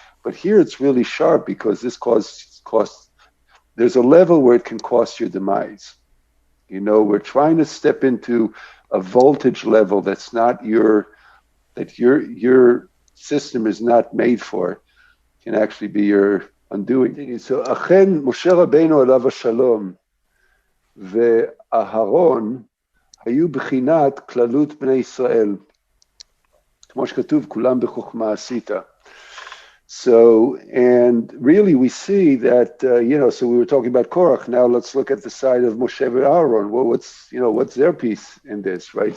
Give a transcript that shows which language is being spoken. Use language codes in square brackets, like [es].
[en] But here it's really sharp because this costs. There's a level where it can cost your demise. We're trying to step into a voltage level that your system is not made for. Can actually be your undoing. [he] So, Achen Moshe Rabbeinu alav hashalom ואהרון היו בחינת כללות בני ישראל, כמו שכתוב, כולם בחוכמה עשית. [en] So, and really we see that, so we were talking about Korah. Now let's look at the side of Moshe and Aaron. Well, what's their piece in this, right?